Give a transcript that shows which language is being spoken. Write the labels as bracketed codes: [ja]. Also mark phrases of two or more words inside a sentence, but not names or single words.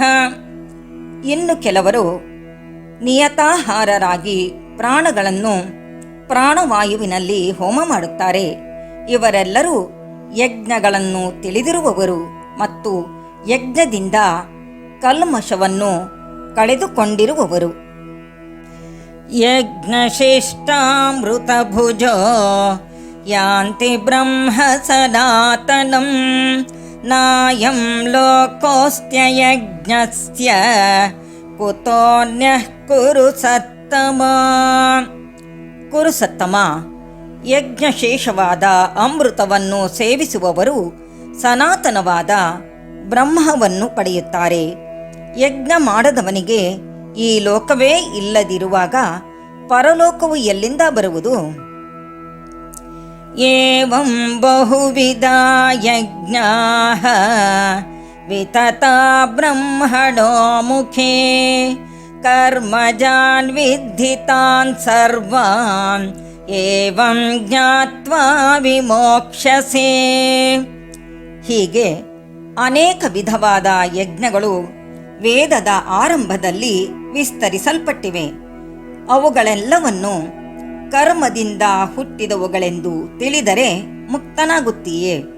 [kn] ಇನ್ನು ಕೆಲವರು ನಿಯತಾಹಾರರಾಗಿ ಪ್ರಾಣಗಳನ್ನು ಪ್ರಾಣವಾಯುವಿನಲ್ಲಿ ಹೋಮ ಮಾಡುತ್ತಾರೆ. ಇವರೆಲ್ಲರೂ ಯಜ್ಞಗಳನ್ನು ತಿಳಿದಿರುವವರು ಮತ್ತು ಯಜ್ಞದಿಂದ ಕಲ್ಮಷವನ್ನು ಕಳೆದುಕೊಂಡಿರುವವರು. [sa] ಯಜ್ಞಶಿಷ್ಟಾಮೃತಭುಜೋ ಯಾಂತಿ ಬ್ರಹ್ಮ ಸನಾತನಂ ನಾಯಂ ಲೋಕೋಸ್ತ್ಯಯಜ್ಞಸ್ಯ ಕುತೋನ್ಯಃ ಕುರು ಸತ್ತಮ. [kn] ಕುರುಸತ್ತಮ, ಯಜ್ಞಶೇಷವಾದ ಅಮೃತವನ್ನು ಸೇವಿಸುವವರು ಸನಾತನವಾದ ಬ್ರಹ್ಮವನ್ನು ಪಡೆಯುತ್ತಾರೆ. ಯಜ್ಞ ಮಾಡದವನಿಗೆ ಈ ಲೋಕವೇ ಇಲ್ಲದಿರುವಾಗ ಪರಲೋಕವು ಎಲ್ಲಿಂದ ಬರುವುದು? [sa] ಏವಂ ಬಹುವಿಧಾ ಯಜ್ಞಾಃ ವಿತತಾ ಬ್ರಹ್ಮಣೋ ಮುಖೇ ಕರ್ಮಜಾನ್ ವಿದ್ಧಿತಾನ್ ಸರ್ವಾನ್ ಏವಂ ಜ್ಞಾತ್ವಾ ವಿಮೋಕ್ಷಸೆ. [kn] ಹೀಗೆ ಅನೇಕ ವಿಧವಾದ ಯಜ್ಞಗಳು ವೇದದ ಆರಂಭದಲ್ಲಿ ವಿಸ್ತರಿಸಲ್ಪಟ್ಟಿವೆ. ಅವುಗಳೆಲ್ಲವನ್ನು ಕರ್ಮದಿಂದ ಹುಟ್ಟಿದವುಗಳೆಂದು ತಿಳಿದರೆ ಮುಕ್ತನಾಗುತ್ತೀಯೇ.